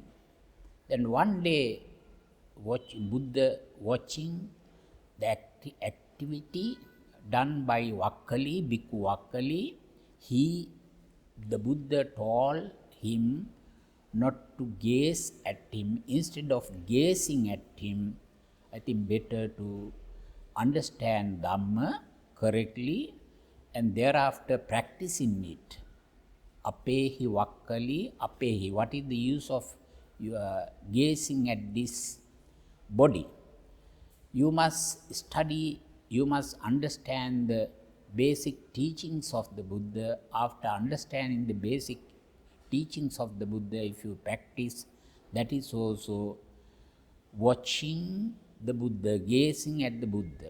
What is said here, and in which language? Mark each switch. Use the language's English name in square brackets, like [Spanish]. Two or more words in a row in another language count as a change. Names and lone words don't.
[English] Then one day, Buddha watching the activity done by Vakkali, Bhikkhu Vakkali, the Buddha told him not to gaze at him. Instead of gazing at him, I think better to understand Dhamma correctly and thereafter practicing it. [Pali] Apehi Vakkali, apehi. [English] What is the use of gazing at this body? You must study, you must understand the basic teachings of the Buddha. After understanding the basic teachings of the Buddha, if you practice, that is also watching the Buddha, gazing at the Buddha.